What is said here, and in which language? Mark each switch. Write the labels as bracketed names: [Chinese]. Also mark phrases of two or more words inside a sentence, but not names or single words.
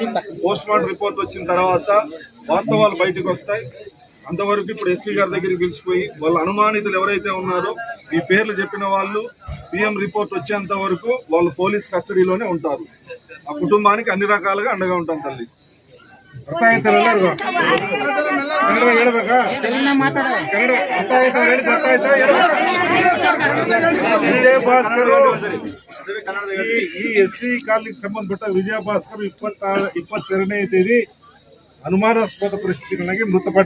[English] post mortem report [Telugu] వచ్చిన తర్వాత వాస్తవాలు బయటకు వస్తాయి. అంతవరకు ఇప్పుడు ఎస్పీ గారి దగ్గరికి పిలిచిపోయి వాళ్ళ అనుమానితులు ఎవరైతే ఉన్నారో ఈ పేర్లు చెప్పిన వాళ్ళు [English] PM report [Telugu] వచ్చేంత వరకు వాళ్ళు పోలీస్ కస్టడీలోనే ఉంటారు. ఆ కుటుంబానికి అన్ని రకాలుగా అండగా ఉంటాం. తల్లి [Kannada] ವಿಜಯ ಭಾಸ್ಕರ್ ಈ ಎಸ್ಸಿ ಕಾಲನಿಗೆ ಸಂಬಂಧಪಟ್ಟ ವಿಜಯ ಭಾಸ್ಕರ್ 22ನೇ ತೇದಿ ಅನುಮಾನಾಸ್ಪದ ಪರಿಸ್ಥಿತಿಗಳಾಗಿ ಮೃತಪಟ್ಟ.